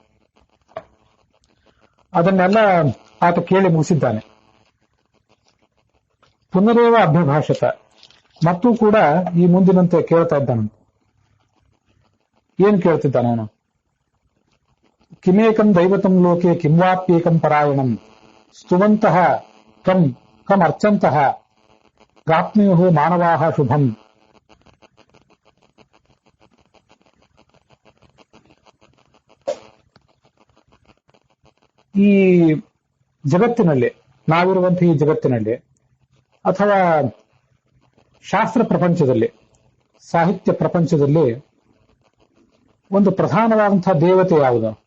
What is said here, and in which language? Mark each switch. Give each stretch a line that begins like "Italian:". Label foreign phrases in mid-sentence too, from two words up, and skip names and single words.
Kannada: ಅದನ್ನೆಲ್ಲ ಆತ ಕೇಳಿ ಮುಗಿಸಿದ್ದಾನೆ.
Sanskrit: ಪುನರೇವ ಅಭ್ಯಭಾಷತ,
Kannada: ಮತ್ತೂ ಕೂಡ ಈ ಮುಂದಿನಂತೆ ಕೇಳ್ತಾ ಇದ್ದಾನಂತೆ. ಏನ್ ಕೇಳ್ತಿದ್ದಾನ ಅವನು?
Sanskrit: ಕಿಮೇಕಂ ದೈವತಂ ಲೋಕೆ ಕಿಂವಾಪ್ಯೇಕಂ ಪರಾಯಣಂ ಸ್ತುವಂತಹ ಕಂ ಅರ್ಚಂತಹ ಪ್ರಾಪ್ನುಯು ಮಾನವಾಹ ಶುಭಂ.
Kannada: ಈ ಜಗತ್ತಿನಲ್ಲಿ, ನಾವಿರುವಂತಹ ಈ ಜಗತ್ತಿನಲ್ಲಿ ಅಥವಾ ಶಾಸ್ತ್ರ ಪ್ರಪಂಚದಲ್ಲಿ, ಸಾಹಿತ್ಯ ಪ್ರಪಂಚದಲ್ಲಿ ಒಂದು ಪ್ರಧಾನವಾದಂತಹ ದೇವತೆ ಯಾವುದು?